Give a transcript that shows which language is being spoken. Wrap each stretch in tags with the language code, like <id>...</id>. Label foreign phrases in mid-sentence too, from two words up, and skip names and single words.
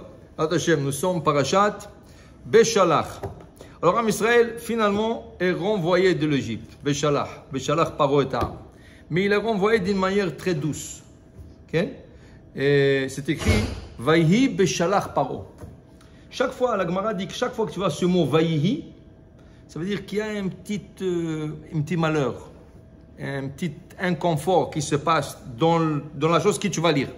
<fr>Hashem, nous sommes</fr> <he>פרשת בשלח.</he> <fr>Alors,</fr> <he>עם ישראל,</he> <fr>finalement, est renvoyé de l'Égypte.</fr> <he>בשלח. בשלח פרעה את עם.</he> <fr>Mais il est renvoyé d'une manière très douce. Okay? Et c'est écrit</fr> <he>ויהי בשלח פרעה.</he> <fr>Chaque fois, la Gemara dit que chaque fois que tu vois ce mot Vayhi, ça veut dire qu'il y a un petit malheur, un petit inconfort qui se passe dans la chose que tu vas lire.</fr>